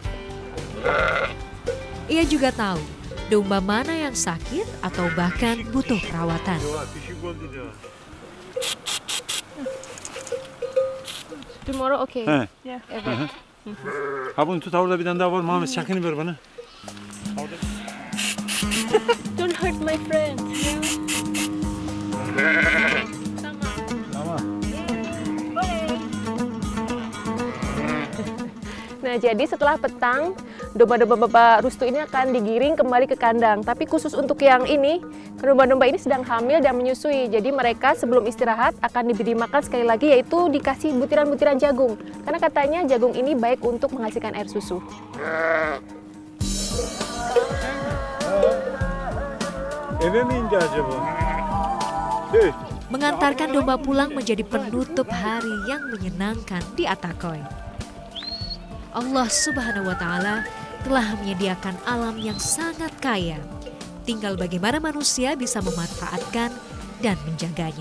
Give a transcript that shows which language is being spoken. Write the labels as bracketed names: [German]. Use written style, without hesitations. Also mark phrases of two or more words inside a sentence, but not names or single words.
[Indonesian] Ia juga tahu domba mana yang sakit atau bahkan butuh perawatan. [English] Tomorrow okay. Yeah. [Turkish] Ha bunu tut, orada bir tane daha var. Muhammed çakını ver bana. [English] Don't hurt my friend. [Indonesian] Nah, jadi setelah petang, domba-domba Bapak Rustu ini akan digiring kembali ke kandang. Tapi khusus untuk yang ini, domba-domba ini sedang hamil dan menyusui. Jadi mereka sebelum istirahat akan diberi makan sekali lagi, yaitu dikasih butiran-butiran jagung. Karena katanya jagung ini baik untuk menghasilkan air susu. [Turkish] Eve mi indi acaba? [Indonesian] Mengantarkan domba pulang menjadi penutup hari yang menyenangkan di Atakoy. Allah [Arabic] سبحانه وتعالى [Indonesian] telah menyediakan alam yang sangat kaya. Tinggal bagaimana manusia bisa memanfaatkan dan menjaganya.